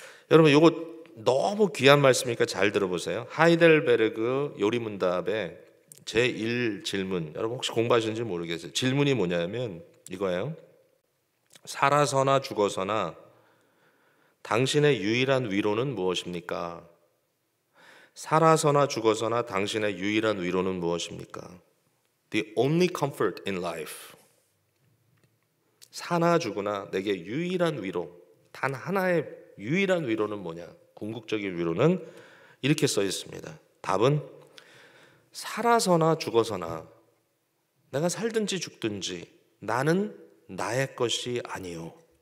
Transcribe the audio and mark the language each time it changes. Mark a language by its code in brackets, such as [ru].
[ko] 여러분, 이거 너무 귀한 말씀이니까 잘 들어보세요. 하이델베르그 요리문답의 제1 질문, 여러분 혹시 공부하셨는지 모르겠어요. 질문이 뭐냐면 이거예요. 살아서나 죽어서나 당신의 유일한 위로는 무엇입니까? 살아서나 죽어서나 당신의 유일한 위로는 무엇입니까? [en] The only comfort in life. [ko] 사나 죽으나 내게 유일한 위로, 단 하나의 유일한 위로는 뭐냐? 궁극적인 위로는 이렇게 써 있습니다. 답은 살아서나 죽어서나 내가 살든지 죽든지 나는 나의 것이 아니요.